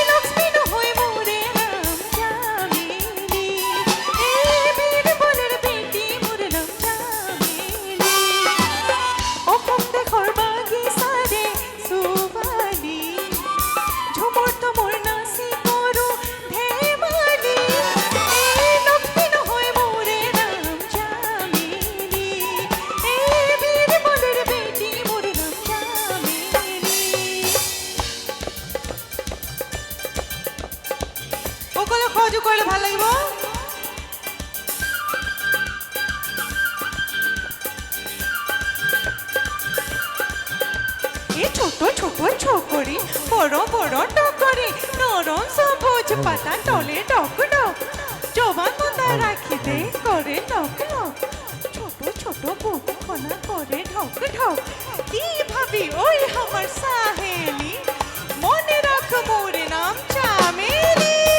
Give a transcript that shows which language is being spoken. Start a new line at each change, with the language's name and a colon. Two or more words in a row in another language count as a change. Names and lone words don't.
Assamese: লক্ষ্মী নহয় মোৰে নাম জামেলি এই বীৰবলৰ বেটি মোৰ নাম জামেলি অসম দেশৰ বাগিচাৰে ছোৱালী ঝুমুৰ তুমুৰ নাচি কৰোঁ ধেমালি এই লক্ষ্মী নহয় মোৰে নাম জামেলি এই বীৰবলৰ বেটি মোৰ নাম জামেলি সকলোৱে সহযোগ কৰিলে ভাল লাগিব
Sadri: এই ছোট ছোট ছকরি বড় বড় টকরি নরম সবুজ পাতা তলে ডক ডক জবান মন্দা রাখি দে করে লক লক ছোট ছোট বুক খোলা করে ঢক ঢক কি ভাবি ওই আমার সাহেলি মনে রাখ মোর নাম চামেলি